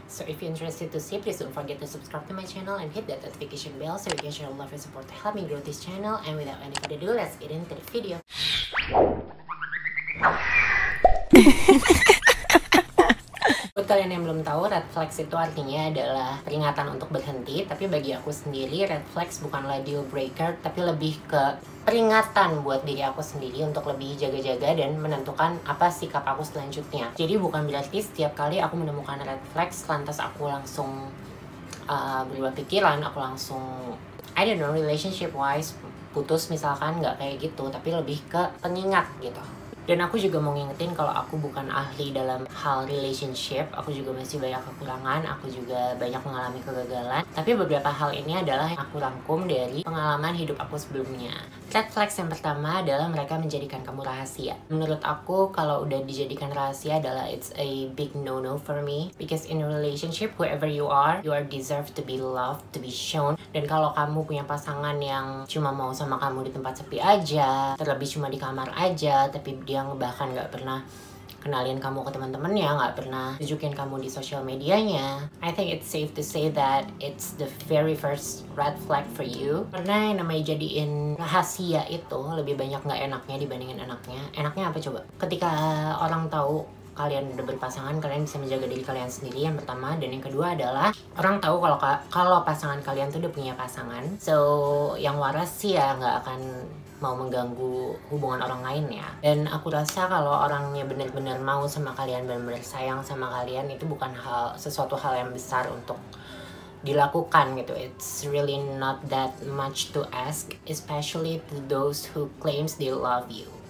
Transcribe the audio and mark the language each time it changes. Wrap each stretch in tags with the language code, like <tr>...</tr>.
<en>So if you're interested to see, please don't forget to subscribe to my channel and hit that notification bell so you can share love and support to help me grow this channel. And without any further ado, let's get into the video.</en> <id>Buat kalian yang belum tahu, red flags itu artinya adalah peringatan untuk berhenti. Tapi bagi aku sendiri, red flags bukanlah deal breaker, tapi lebih ke peringatan buat diri aku sendiri untuk lebih jaga-jaga dan menentukan apa sikap aku selanjutnya. Jadi bukan berarti setiap kali aku menemukan red flags, lantas aku langsung berubah pikiran, aku langsung</id> <en>I don't know, relationship wise</en> <id>putus misalkan, nggak kayak gitu, tapi lebih ke pengingat gitu. Dan aku juga mau ngingetin kalau aku bukan ahli dalam hal relationship, aku juga masih banyak kekurangan, aku juga banyak mengalami kegagalan. Tapi beberapa hal ini adalah yang aku rangkum dari pengalaman hidup aku sebelumnya. Red flags yang pertama adalah mereka menjadikan kamu rahasia. Menurut aku kalau udah dijadikan rahasia adalah</id> <en>it's a big no-no for me. Because in a relationship, whoever you are deserve to be loved, to be shown.</en> <id>Dan kalau kamu punya pasangan yang cuma mau sama kamu di tempat sepi aja, terlebih cuma di kamar aja, tapi dia bahkan nggak pernah kenalin kamu ke teman-temannya, nggak pernah tunjukin kamu di sosial medianya,</id> <en>I think it's safe to say that it's the very first red flag for you.</en> <id>Karena yang namanya jadiin rahasia itu lebih banyak nggak enaknya dibandingin enaknya. Enaknya apa coba? Ketika orang tahu kalian udah berpasangan, kalian bisa menjaga diri kalian sendiri, yang pertama. Dan yang kedua adalah orang tahu kalau pasangan kalian tuh udah punya pasangan. So yang waras sih ya nggak akan mau mengganggu hubungan orang lain ya. Dan aku rasa kalau orangnya benar-benar mau sama kalian, benar-benar sayang sama kalian, itu bukan sesuatu hal yang besar untuk dilakukan gitu.</id> <en>It's really not that much to ask, especially to those who claims they love you.</en>